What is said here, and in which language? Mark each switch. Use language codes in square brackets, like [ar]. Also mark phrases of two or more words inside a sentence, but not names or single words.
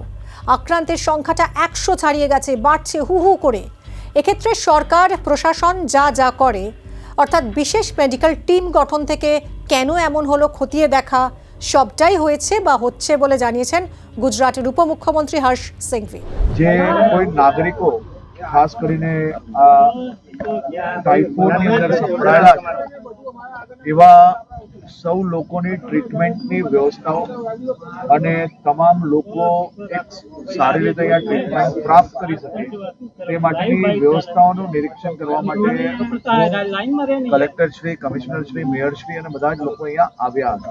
[bn] আক্রান্তের সংখ্যাটা 100 ছাড়িয়ে গেছে, বাড়ছে হু হু করে। এক্ষেত্রে সরকার প্রশাসন যা যা করে, অর্থাৎ বিশেষ মেডিকেল টিম গঠন থেকে কেন এমন হলো খতিয়ে দেখা, সবটাই হয়েছে বা হচ্ছে বলে জানিয়েছেন গুজরাটের উপমুখ্যমন্ত্রী હર્ષ સંઘવી। [gu] જે કોઈ નાગરિકો ખાસ કરીને ટાઇફોઇડની અંદર સંકળાયેલા છે એવા સૌ લોકોની ટ્રીટમેન્ટની વ્યવસ્થાઓ અને તમામ લોકો એક સારી રીતે આ ટ્રીટમેન્ટ પ્રાપ્ત કરી શકે તે માટેની વ્યવસ્થાઓનું નિરીક્ષણ કરવા માટે કલેક્ટરશ્રી, કમિશનરશ્રી, મેયરશ્રી અને બધા જ લોકો અહીંયા આવ્યા હતા।